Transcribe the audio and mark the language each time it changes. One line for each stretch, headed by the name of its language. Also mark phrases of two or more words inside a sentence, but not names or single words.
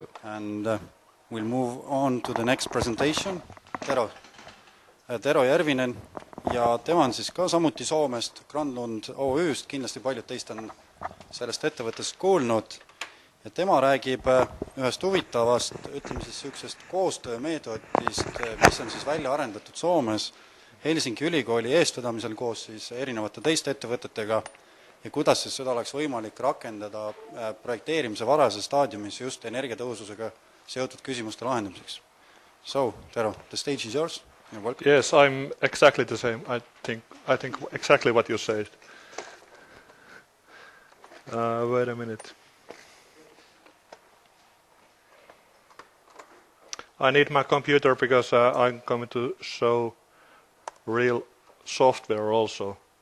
English: And we'll move on to the next presentation.
Estonian: Tero Järvinen ja tema on siis ka samuti Soomest, Granlund OÜ-st, kindlasti paljud teist on sellest ettevõttest kuulnud. Ja tema räägib ühest huvitavast, ütleme siis süüksest koostöömeetodist, mis on siis välja arendatud Soomes Helsingi ülikooli eestvedamisel koos siis erinevate teiste ettevõtetega ja kuidas siis seda oleks võimalik rakendada projekteerimise varases staadiumis just energiatõhususega seotud küsimuste lahendamiseks.
English: So, Tero, the stage is yours. You're welcome. Yes, I'm exactly the same. I think exactly what you said. Wait a minute. I need my computer because I'm going to show real software also.